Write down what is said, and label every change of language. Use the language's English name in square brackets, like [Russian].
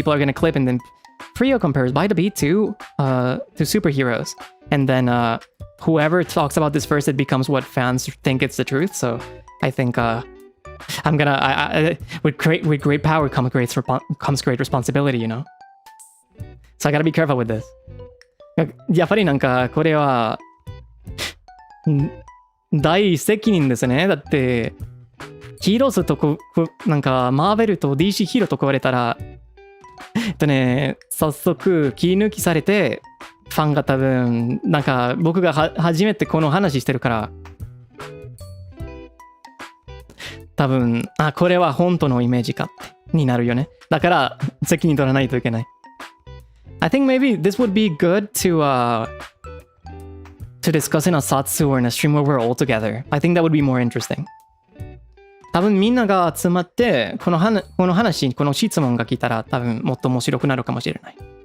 [English] People are gonna clip, and then Frio compares By the Beat to superheroes, and then whoever talks about this first, it becomes what fans think it's the truth. So I think I'm gonna with great power comes great responsibility, you know. So I gotta be careful with this. [Japanese] やっぱりなんかこれは大責任ですね。だってヒーローズとなんかマーベルと DC ヒーローと言われたら早速切り抜きされてファンが多分なんか僕が初めてこの話してるから多分これは本当のイメージかってになるよね。だから責任取らないといけない。 [English] I think maybe this would be good to discuss in a Zatsu or in a stream where we're all together. I think that would be more interesting. [Japanese] 多分みんなが集まってこの話、この質問が来たら多分もっと面白くなるかもしれない。